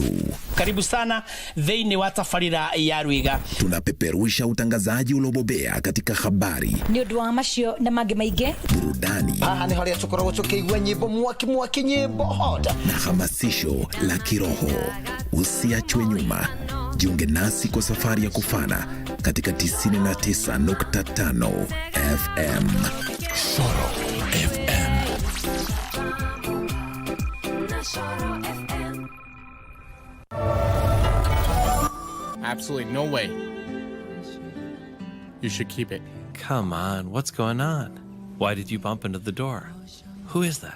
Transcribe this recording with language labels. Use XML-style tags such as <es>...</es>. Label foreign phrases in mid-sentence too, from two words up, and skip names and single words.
<sw>Karibu sana</sw> <ki>thĩinĩ wa tabarĩra ya Rwiga.</ki> <sw>Tunapeperusha utangazaji ulobobea katika habari,</sw> <ki>nĩ ũndũ wa macio na mangĩ maingĩ,</ki> <sw>burudani,</sw> <ki>nĩ harĩa tũkoragwo tũkĩigua nyĩmbo mwaki nyĩmbo hoda,</ki> <sw>na hamasisho la kiroho. Usiachwe nyuma. Jiunge nasi kwa safari ya kufana katika 99.5 FM. Shoro FM.</sw> <en>Absolutely no way. You should keep it. Come on, what's going on? Why did you bump into the door? Who is that?</en>